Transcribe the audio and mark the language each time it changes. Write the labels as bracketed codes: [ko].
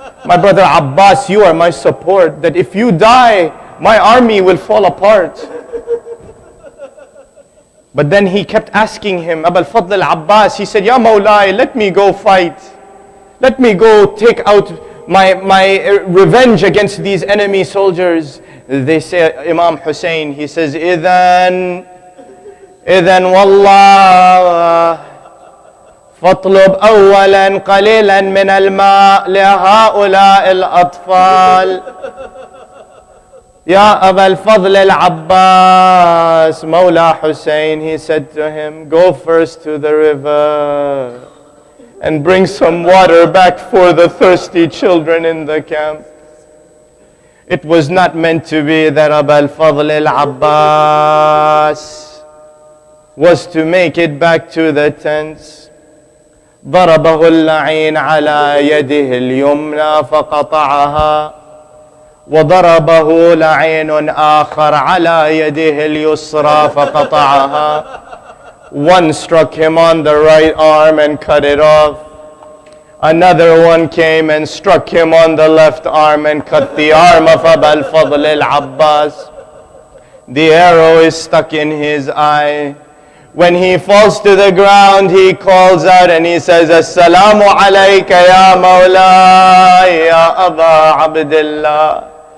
[en] My brother Abbas, you are my support, that if you die, my army will fall apart. But then he kept asking him, Abu al-Fadl al-Abbas, he said, Ya Mawlai, let me go fight. Let me go take out my revenge against these enemy soldiers. They say, Imam Hussein, he says, [ar] إِذَن وَاللَّهِ فاطلب أولا قليلا من الماء لهؤلاء الأطفال. [en] Ya Abu al-Fadl al-Abbas, Mawla Hussein, he said to him, go first to the river and bring some water back for the thirsty children in the camp. It was not meant to be that Abu al-Fadl al-Abbas was to make it back to the tents. [ar] ضربه اللعين على يده اليمنى فقطعها وضربه لعين آخر على يده اليسرى فقطعها. [en] One struck him on the right arm and cut it off. Another one came and struck him on the left arm and cut the arm of Abu al-Fadl al-Abbas. The arrow is stuck in his eye. When he falls to the ground, he calls out and he says, Assalamu alayka ya Mawlai ya Aba Abdullah.